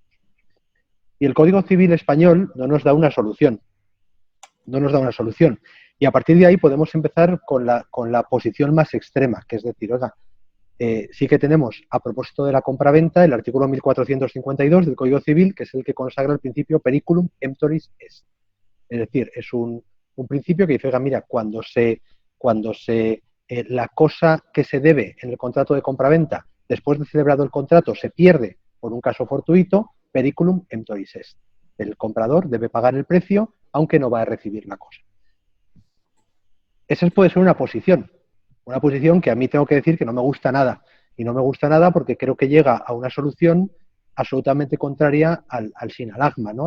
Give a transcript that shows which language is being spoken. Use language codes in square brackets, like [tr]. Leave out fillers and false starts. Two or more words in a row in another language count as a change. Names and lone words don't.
[es] Y el Código Civil español no nos da una solución. Y a partir de ahí podemos empezar con la posición más extrema, que es decir, oiga, sí que tenemos, a propósito de la compraventa, el artículo 1452 del Código Civil, que es el que consagra el principio [la] periculum emptoris est. [es] Es decir, es un principio que dice, oiga, mira, cuando la cosa que se debe en el contrato de compraventa, después de celebrado el contrato, se pierde por un caso fortuito, [la] periculum emptoris est. [es] El comprador debe pagar el precio, aunque no va a recibir la cosa. Esa puede ser una posición que a mí tengo que decir que no me gusta nada. Y no me gusta nada porque creo que llega a una solución absolutamente contraria al sinalagma, ¿no?